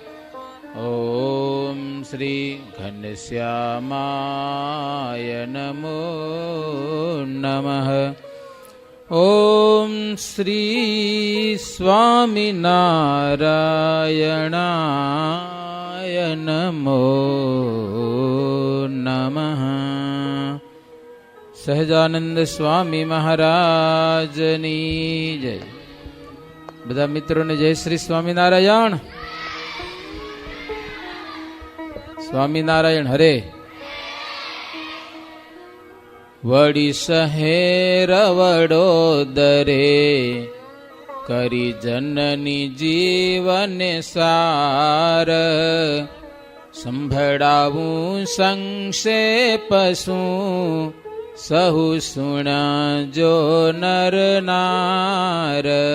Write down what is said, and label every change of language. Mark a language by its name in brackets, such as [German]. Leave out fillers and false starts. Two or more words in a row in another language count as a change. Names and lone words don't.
[Sanskrit] ॐ श्री घनश्यामाय नमो नमः। ॐ श्री स्वामिनारायणाय नमो नमः। [Gujarati] સહજાનંદ સ્વામી મહારાજની જય. બધા મિત્રોને જય શ્રી સ્વામિનારાયણ. સ્વામિનારાયણ હરે. વડી સહેર વડોદરે કરી જનની જીવને સાર સંભળાવું સંક્ષેપ શું સહુ સુણજો નર નાર.